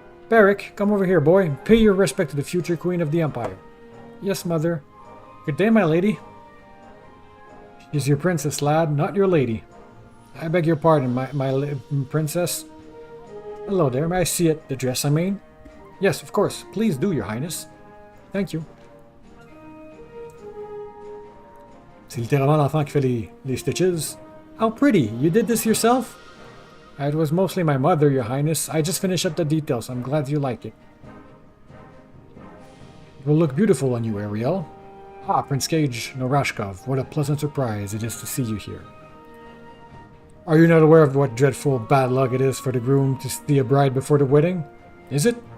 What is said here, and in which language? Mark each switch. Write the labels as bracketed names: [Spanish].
[English] Beric, come over here, boy. Pay your respect to the future queen of the empire. Yes, mother. Good day, my lady. She's your princess, lad, not your lady. I beg your pardon, my princess. Hello there, may I see it? The dress, I mean? Yes, of course. Please do, Your Highness. Thank you. [French] C'est littéralement l'enfant qui fait les stitches. [English] How pretty! You did this yourself? It was mostly my mother, Your Highness. I just finished up the details. I'm glad you like it. It will look beautiful on you, Ariel. Ah, Prince Gage Norashkov, what a pleasant surprise it is to see you here. Are you not aware of what dreadful bad luck it is for the groom to see a bride before the wedding? Is it?